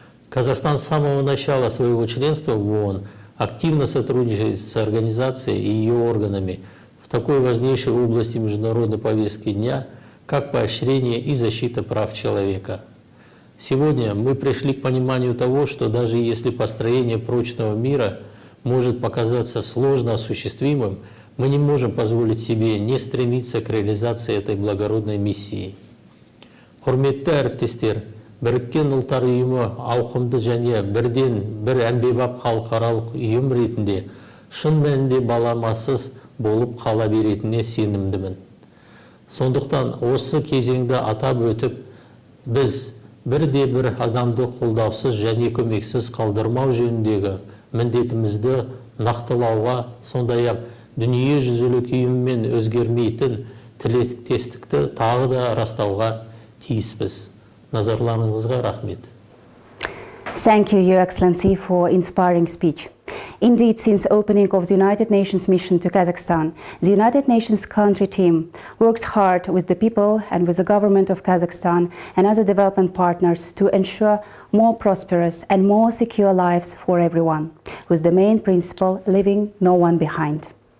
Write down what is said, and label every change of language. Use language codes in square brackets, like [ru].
[ru] Казахстан с самого начала своего членства в ООН активно сотрудничает с организацией и ее органами в такой важнейшей области международной повестки дня, как поощрение и защита прав человека. Сегодня мы пришли к пониманию того, что даже если построение прочного мира может показаться сложно осуществимым, мы не можем позволить себе не стремиться к реализации этой благородной миссии. [kk] Құрметті әріптестер, Біріккен ұлттар ұйымы ауқымды және бірден бір әмбебап халықаралық ұйым ретінде шын мәнінде баламасыз болып қала беретініне сенімдімін. Сондықтан осы кезеңді атап өтіп, біз бірде-бір адамды қолдаусыз және көмексіз қалдырмау жөніндегі міндетімізді нақтылауға, сондай-ақ дүниежүзілік ұйыммен өзгермейтін тілектестікті тағы да растауға тиіспіз. Назарларыңызға рахмет. [en] Thank you, Your Excellency, for inspiring speech. Indeed, since opening of the United Nations mission to Kazakhstan, the United Nations country team works hard with the people and with the government of Kazakhstan and other development partners to ensure more prosperous and more secure lives for everyone, with the main principle, leaving no one behind.